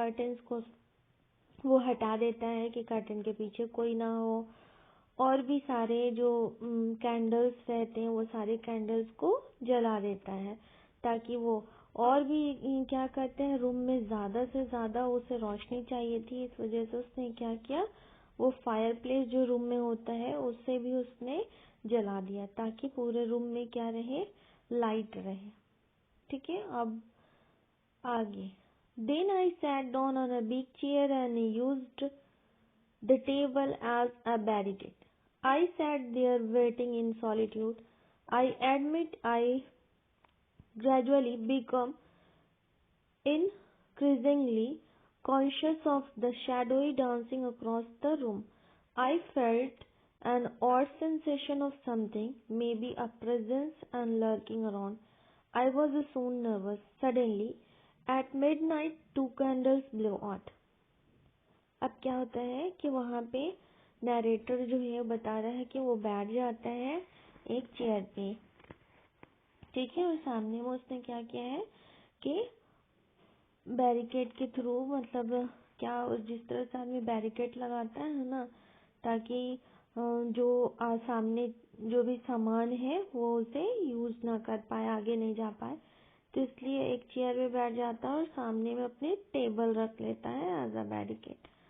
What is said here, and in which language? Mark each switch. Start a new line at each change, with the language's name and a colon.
Hindi: Curtains को वो हटा देता है कि कर्टन के पीछे कोई ना हो, और भी सारे जो कैंडल्स रहते हैं वो सारे कैंडल्स को जला देता है ताकि वो और भी क्या करते हैं रूम में ज़्यादा से ज़्यादा उसे रोशनी चाहिए थी। इस वजह से उसने क्या किया, वो फायरप्लेस जो रूम में होता है उससे भी उसने जला दिया ताकि पूरे रूम में क्या रहे, लाइट रहे। ठीक है, अब आगे।
English: Then I sat down on a big chair and used the table as a barricade. I sat there waiting in solitude. I admit I gradually become increasingly conscious of the shadowy dancing across the room. I felt an odd sensation of something, maybe a presence and lurking around. I was soon nervous. Suddenly, at midnight, 2 candles blew out.
Hindi: अब क्या होता है कि वहाँ पे narrator जो है बता रहा है कि वो बैठ जाता है एक चेयर पे, ठीक है, और सामने में उसने क्या किया है कि बैरिकेड के थ्रू, मतलब क्या जिस तरह से आदमी बैरिकेड लगाता है ना, ताकि जो सामने जो भी सामान है वो उसे यूज ना कर पाए, आगे नहीं जा पाए, तो इसलिए एक चेयर पे बैठ जाता है और सामने में अपने टेबल रख लेता है एज अ बैरिकेड।